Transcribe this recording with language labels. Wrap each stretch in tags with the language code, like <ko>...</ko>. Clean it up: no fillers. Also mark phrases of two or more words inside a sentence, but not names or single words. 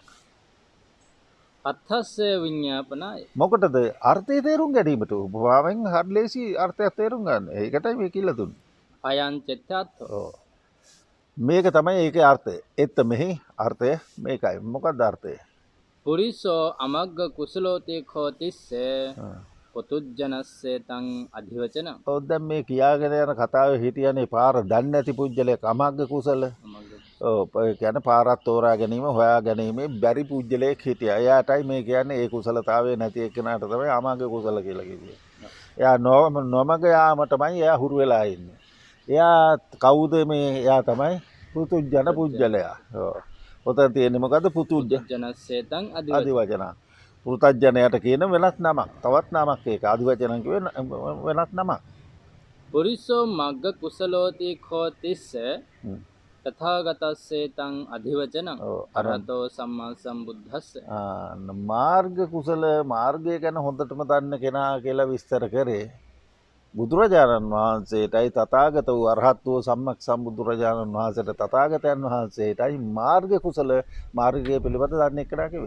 <pi>අත්ථස්සේ විඤ්ඤාපනාය</pi> <si>මොකටද අර්ථය තේරුම් ගැනීමට උපමාවෙන් හරි ලේසි අර්ථයක් තේරුම් ගන්න. ඒකටයි මේ කියලා දුන්නේ.</si> <pi>අයං චෙත්තත්</pi> <si>ඔව්. මේක තමයි ඒකේ අර්ථය. එත්ත මෙහි අර්ථය මේකයි. මොකක්ද අර්ථය?</si> <pi>පුරිසෝ අමග්ග කුසලෝති khෝතිස්සේ පොතුජ්ජනස්සේ තං අධිවචන</pi> <si>ඔව් දැන් මේ කියාගෙන යන කතාවේ හිටියනේ පාර දන්නේ නැති පුජ්‍යලයක්</si> <pi>අමග්ග කුසල.</pi> <si>ඔව් ඒ කියන්නේ පාරක් තෝරා ගැනීම හොයා ගැනීම බැරි පුජ්‍යලයක් හිටියා. එයාටයි මේ කියන්නේ ඒ කුසලතාවය නැති එක්කනට තමයි</si> <pi>අමග්ග කුසල</pi> <si>කියලා කිව්වේ. එයා නොමග යාමටමයි එයා හුරු වෙලා ඉන්නේ. එයා කවුද මේ? එයා තමයි පුතුජන පුජ්‍යලයා. ඔව්. ඔතන තියෙන්නේ මොකද්ද?</si> <pi>පුතුජ්ජනස්සේ තං අධිවචන</pi> <si>අධිවචන. පුරුතජනයට කියන වෙනත් නමක්. තවත් නමක් ඒක. අධිවචන කියුවේ වෙනත් නමක්.</si> <pi>පුරිසෝ මග්ග කුසලෝති khෝතිස්සේ තථාගතස්සේ තං අධිවචන අරහතෝ සම්මා සම්බුද්දස්ස</pi> <si>මාර්ග කුසල මාර්ගය ගැන හොඳටම දන්න කෙනා කියලා විස්තර කරේ බුදුරජාණන් වහන්සේටයි තථාගත වූ අරහත් වූ සම්මක් සම්බුදුරජාණන් වහන්සේට තථාගතයන් වහන්සේටයි මාර්ග කුසල මාර්ගය පිළිබඳ දන්න එකනා කිව්වේ.</si>